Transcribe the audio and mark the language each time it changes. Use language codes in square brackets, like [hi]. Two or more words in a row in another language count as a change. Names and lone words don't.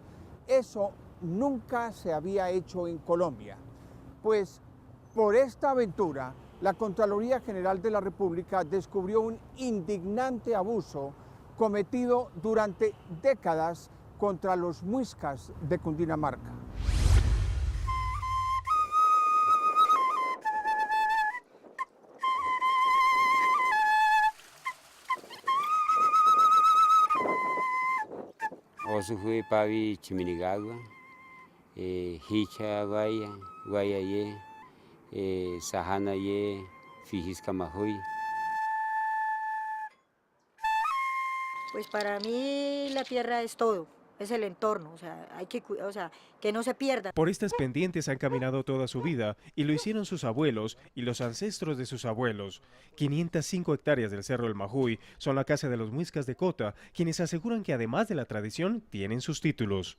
[es] Eso nunca se había hecho en Colombia, pues por esta aventura la Contraloría General de la República descubrió un indignante abuso cometido durante décadas contra los muiscas de Cundinamarca. [chb] Osuhui pavi chiminigagua, hicha guayaye, sahana ye, fijiscamajoy. [es] Pues para mí la tierra es todo, es el entorno, hay que que no se pierda. Por estas pendientes han caminado toda su vida y lo hicieron sus abuelos y los ancestros de sus abuelos. 505 hectáreas del Cerro del Majuy son la casa de los muiscas de Cota, quienes aseguran que además de la tradición, tienen sus títulos.